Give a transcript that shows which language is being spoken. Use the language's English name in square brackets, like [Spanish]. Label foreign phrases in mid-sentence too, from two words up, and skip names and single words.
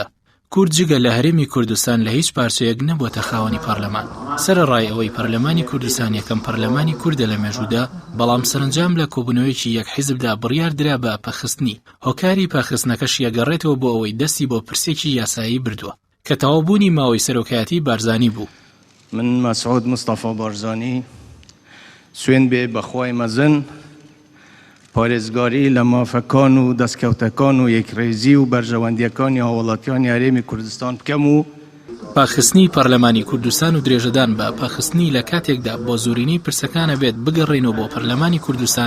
[Central Kurdish] کورد جگە لە هەرێمی کوردستان لە هیچ پارچەیەک نەبووەتە خاوەنی پەرلەمان. سەرەڕای ئەوەی پەرلەمانی کوردستان یەکەم پەرلەمانی کوردە لە مێژوودا، بەڵام سەرنجام لە کۆبوونەوەیەکی یەک حیزبدا بڕیار درا بە پەخستنی. هۆکاری پەخستنەکەش یەگەڕێتەوە بۆ ئەوەی دەستی بۆ پرسێکی یاسایی بردووە کە تەواوبوونی ماوەی سەرۆکایەتی بارزانی بوو. من مسعود مصطفى بارزانی سوێن بێ بەخوای مەزن پارێزگاری لە مافەکان و دەستکەوتەکان و یەکڕێزی و بەرژەوەندیەکانی هاوڵاتیانی هەرێمی کوردستان بکەم و پاخستنی پەرلەمانی کوردستان و درێژەدان بە پاخستنی لە کاتێکدا بۆ زۆرینەی پرسەکانە بێت بگەڕێنەوە بۆ پەرلەمانی کوردستان.